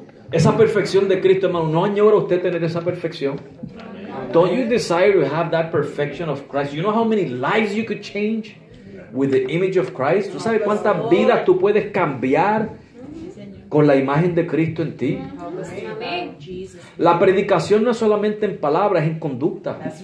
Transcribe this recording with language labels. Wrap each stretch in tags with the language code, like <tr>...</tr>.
<es>Esa perfección de Cristo, hermano, ¿no añora usted tener esa perfección?</es> <en>Don't you desire to have that perfection of Christ? You know how many lives you could change with the image of Christ?</en> <es>¿Tú sabes cuántas vidas tú puedes cambiar con la imagen de Cristo en ti? La predicación no es solamente en palabras, es en conducta.</es>